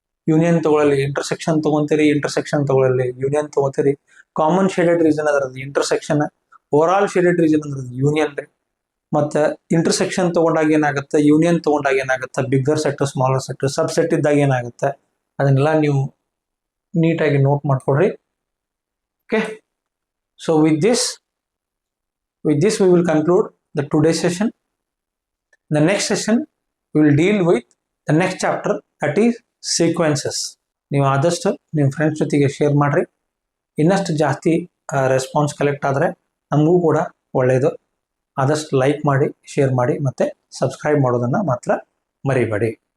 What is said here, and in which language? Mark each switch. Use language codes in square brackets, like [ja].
[kn] Union ತಗೊಳ್ಳಲಿ, intersection ತಗೊಂತೀರಿ, intersection ತಗೊಳ್ಳಲಿ, union ತಗೋತೀರಿ. Common shaded reason ಅದ್ರದ್ದು intersection, over all shaded reason ಅದ್ರದ್ದು union ರೀ. ಮತ್ತೆ intersection ತಗೊಂಡಾಗ ಏನಾಗುತ್ತೆ, ಯೂನಿಯನ್ ತಗೊಂಡಾಗ ಏನಾಗುತ್ತೆ, ಬಿಗ್ಗರ್ ಸೆಟ್ ಸ್ಮಾಲರ್ ಸೆಟ್ ಸಬ್ ಸೆಟ್ ಇದ್ದಾಗ ಏನಾಗುತ್ತೆ, ಅದನ್ನೆಲ್ಲ ನೀವು ನೀಟಾಗಿ note ಮಾಡ್ಕೊಡ್ರಿ. [en] Okay, so with this we will conclude the today's session. The next session we will deal with the next chapter, that is sequences. [kn] ನೀವು ಆದಷ್ಟು ನಿಮ್ಮ ಫ್ರೆಂಡ್ಸ್ ಜೊತೆಗೆ ಶೇರ್ ಮಾಡಿರಿ. ಇನ್ನಷ್ಟು ಜಾಸ್ತಿ ರೆಸ್ಪಾನ್ಸ್ ಕಲೆಕ್ಟ್ ಆದರೆ ನಮಗೂ ಕೂಡ ಒಳ್ಳೆಯದು. ಆದಷ್ಟು ಲೈಕ್ ಮಾಡಿ, ಶೇರ್ ಮಾಡಿ, ಮತ್ತು ಸಬ್ಸ್ಕ್ರೈಬ್ ಮಾಡೋದನ್ನು ಮಾತ್ರ ಮರಿಬೇಡಿ.